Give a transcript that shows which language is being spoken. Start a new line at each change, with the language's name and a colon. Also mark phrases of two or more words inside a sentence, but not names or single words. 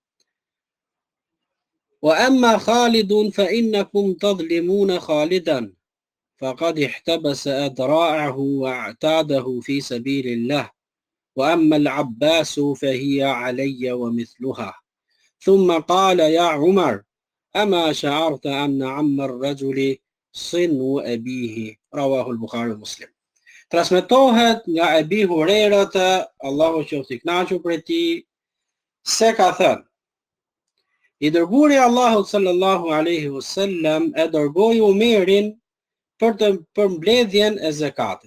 Arabic: وأما خالد فإنكم تظلمون خالدا فقد احتبس أذراعه واعتاده في سبيل الله وأما العباس فهي علي ومثلها ثم قال يا عمر أما شعرت أن عم الرجل صنو أبيه رواه البخاري ومسلم.
Albanian: Transmetohet nga Abi Hurairata, Allahu qoftë I kënaqur prej tij, se ka thënë: I dërguari Allahut
Arabic: صلى الله عليه وسلم
Albanian: e dërgoi Umerin për mbledhjen e zakatit.